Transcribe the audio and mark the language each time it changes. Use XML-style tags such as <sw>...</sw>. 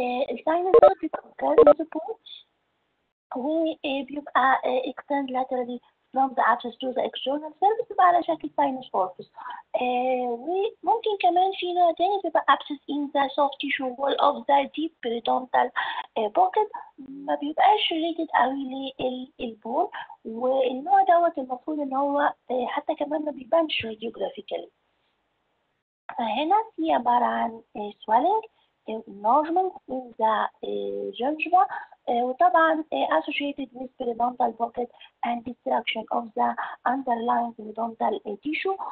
<ar>الساينس ده بيبقى كارنزبول وبيبقى</ar> <en>extend laterally from the abscess to the external surface،</en> <ar>بيبقى على شكل</ar> <en>sinus orifice.</en> <ar>وممكن كمان في نوع تاني بيبقى</ar> <en>abscess in the soft tissue wall of the deep periodontal pocket،</en> <ar>ما بيبقاش related قوي للبون، والنوع دوت المفروض ان هو حتى كمان ما بيبانش radiographically. فهنا في عبارة عن</ar> <en>swelling enlargement in the gingiva، وطبعا associated with periodontal pocket and destruction of the underlying periodontal tissue.</en>